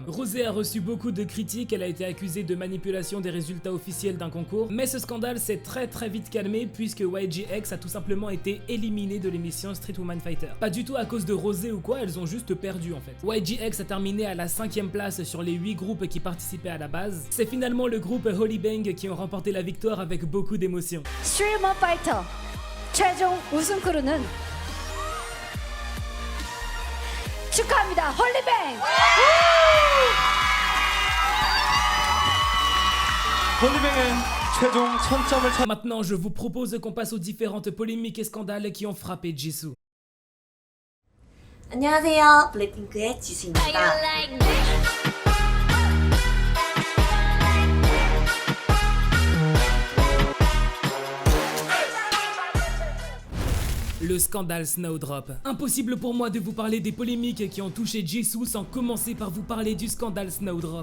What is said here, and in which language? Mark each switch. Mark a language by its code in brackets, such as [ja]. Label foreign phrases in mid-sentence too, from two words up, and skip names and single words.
[fr] Rosé a reçu beaucoup de critiques, elle a été accusée de manipulation des résultats officiels d'un concours, mais ce scandale s'est très vite calmé puisque YGX a tout simplement été éliminé de l'émission Street Woman Fighter. Pas du tout à cause de Rosé ou quoi, elles ont juste perdu en fait. YGX a terminé à la 5e place sur les 8 groupes qui participaient à la base. C'est finalement le groupe Holy Bang qui ont remporté la victoire avec beaucoup d'émotion. [ko] Street Woman Fighter 최종 우승 크루는 축하합니다. 홀리뱅. 홀리뱅은 최종 1000점을 찾... [fr] Maintenant, je vous propose qu'on passe aux différentes polémiques et scandales qui ont frappé Jisoo. [ko] 안녕하세요. 블랙핑크의 지수입니다. [fr] Le scandale Snowdrop. Impossible pour moi de vous parler des polémiques qui ont touché Jisoo sans commencer par vous parler du scandale Snowdrop.